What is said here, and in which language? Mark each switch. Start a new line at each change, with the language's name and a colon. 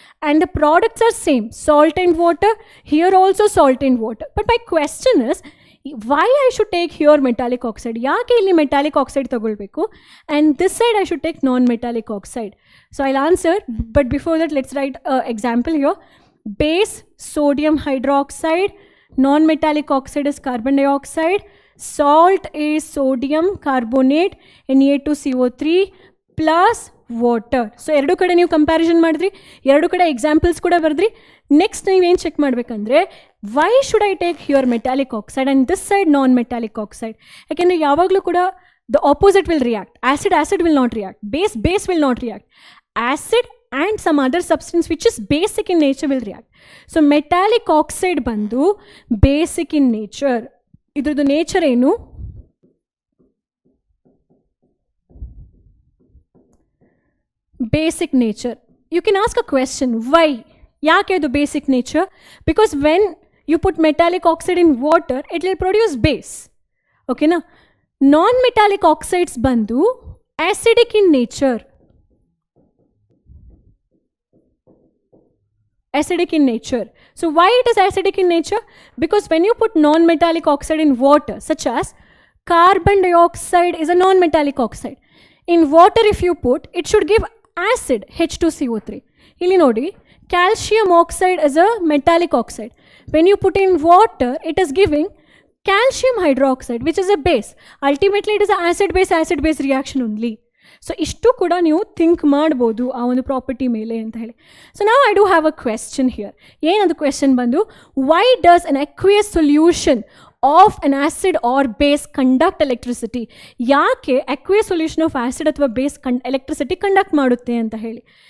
English: And the products are same, salt and water, here also salt and water. But my question is why I should take here metallic oxide?
Kannada: ಯಾಕೆ ಇಲ್ಲಿ metallic oxide ತಗೊಳ್ಬೇಕು
English: And this side I should take non metallic oxide? So I'll answer, but before that let's write example here. Base sodium hydroxide, non-metallic oxide is carbon dioxide, salt is sodium carbonate, Na2CO3 plus water.
Kannada: So ಎರಡು ಕಡೆ ನೀವು comparison ಮಾಡಿದ್ರಿ, ಎರಡು ಕಡೆ examples ಕೂಡ ಬರೆದ್ರಿ.
English: next
Kannada: ನೀವೇನು check ಮಾಡಬೇಕಂದ್ರೆ
English: Why should I take here metallic oxide and this side non metallic oxide?
Kannada: ಯಾಕೆಂದರೆ ಯಾವಾಗಲೂ ಕೂಡ
English: The opposite will react. Acid will not react, base will not react. Acid and some other substance which is basic in nature will react. So metallic oxide
Kannada: bandu
English: basic in nature.
Kannada: Idradu nature enu?
English: Basic nature. You can ask a question, why?
Kannada: Yake adu basic nature?
English: Because when you put metallic oxide in water, it will produce base. Okay na? Non-metallic oxides
Kannada: bandu
English: acidic in nature. Acidic in nature. So why it is acidic in nature? Because when you put non-metallic oxide in water, such as carbon dioxide is a non-metallic oxide. In water if you put, it should give acid, H2CO3.
Kannada: Illi nodi,
English: calcium oxide is a metallic oxide. When you put in water, it is giving calcium hydroxide, which is a base. Ultimately it is an acid-base reaction only.
Kannada: So ಇಷ್ಟು ಕೂಡ ನೀವು think ಮಾಡ್ಬೋದು ಆ ಒಂದು property ಮೇಲೆ ಅಂತ ಹೇಳಿ.
English: So ನಾವು I do have a question here.
Kannada: ಏನದು ಕ್ವೆಶ್ಚನ್ ಬಂದು,
English: Why does an aqueous solution of an acid or base conduct electricity?
Kannada: ಯಾಕೆ ಅಕ್ವಿಯಸ್ ಸೊಲ್ಯೂಷನ್ ಆಫ್ ಆ್ಯಸಿಡ್ ಅಥವಾ ಬೇಸ್ ಎಲೆಕ್ಟ್ರಿಸಿಟಿ ಕಂಡಕ್ಟ್ ಮಾಡುತ್ತೆ ಅಂತ ಹೇಳಿ.